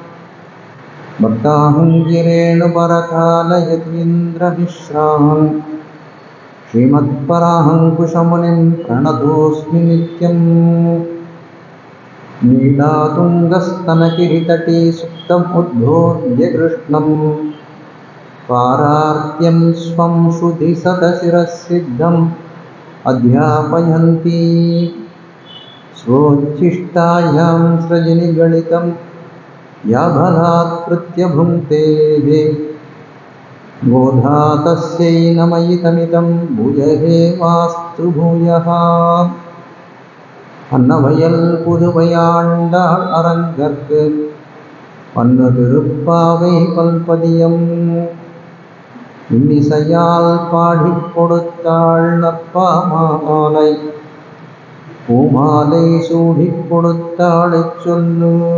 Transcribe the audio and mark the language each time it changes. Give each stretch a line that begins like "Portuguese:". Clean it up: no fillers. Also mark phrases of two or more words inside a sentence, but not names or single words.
Sanskrit: भक्ताहङ्गिरेणुपरकालयतीन्द्रमिश्रान् श्रीमत्पराहङ्कुशमुनिं प्रणतोऽस्मि नित्यम् नीलातुङ्गस्तनगिरितटी सुप्तम् उद्बोध्य कृष्णं पारार्त्यं स्वं श्रुतिशतशिरःसिद्धम् अध्यापयन्ती स्वोच्छिष्टायां सृजनिगणितं या बलात्कृत्य भुङ्क्ते गोधा तस्यै नमयितमिदं भूयहे वास्तु भूयः।
Tamil: அன்னவயல் புதுவையாண்டாள் அரங்கற்கு பன்னு திருப்பாவை பல்பதியம் இன்னிசையால் பாடிக் கொடுத்தாள் நற்பாமாலை பூமாலை சூடிக் கொடுத்தாளைச் சொல்லு